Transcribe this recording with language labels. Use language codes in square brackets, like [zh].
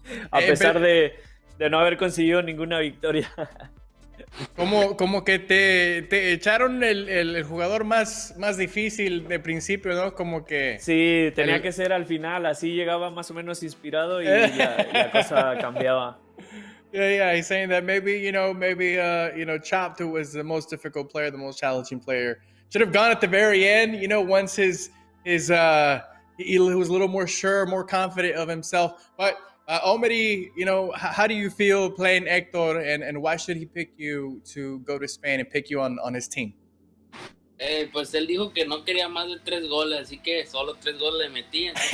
[es] A pesar de no haber conseguido ninguna victoria. Como que te echaron el jugador más difícil de principio, ¿no? Como que... Sí, tenía que ser al final, así llegaba más o menos inspirado y la cosa cambiaba. [en] Yeah, he's saying that maybe Chopped, who was the most difficult player, the most challenging player, should have gone at the very end, once he was a little more sure, more confident of himself. But Omidy, how do you feel playing Héctor, and why should he pick you to go to Spain and pick you on his team? [es] Pues él dijo que no quería más de 3 goles, así que solo 3 goles le metí.